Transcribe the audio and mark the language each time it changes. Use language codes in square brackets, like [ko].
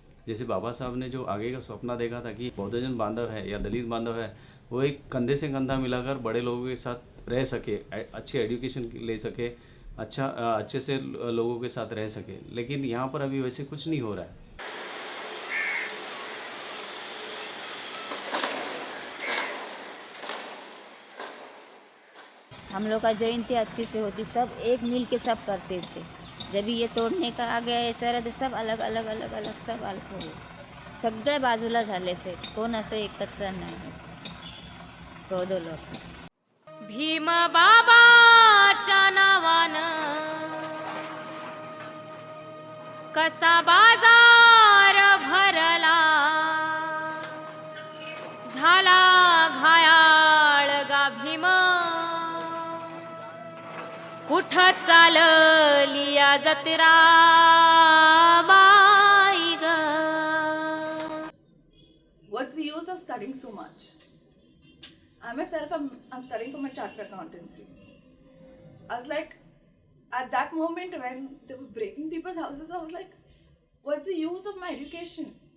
[hi] जैसे बाबा साहब ने जो आगे का सपना देखा था कि बौद्धजन बांधव है या दलित बांधव है, वो एक कंधे से कंधा मिलाकर बड़े लोगों के साथ रह सके, अच्छी एजुकेशन ले सके, अच्छे से लोगों के साथ रह सके। लेकिन यहाँ पर अभी वैसे कुछ नहीं हो रहा है। हम लोग का जयंती अच्छी से होती, सब एक मिल के सब करते थे। जब ये तोडणे का आ गया सर, तर सब अलग अलग अलग अलग सब अलग हो गए, [mr] सगळे बाजूला झाले ते, कोण असं एकत्र नाही, दोन लोक। भीम बाबाच्या नावानं कसा बाजार भरला, झाला घायाळ गा भीम, कुठं चालली या जत्रा बाई ग। [en] What's the use of studying so much? I myself, I'm studying for my chartered accountancy. I was like, at that moment when they were breaking people's houses, I was like, what's the use of my education?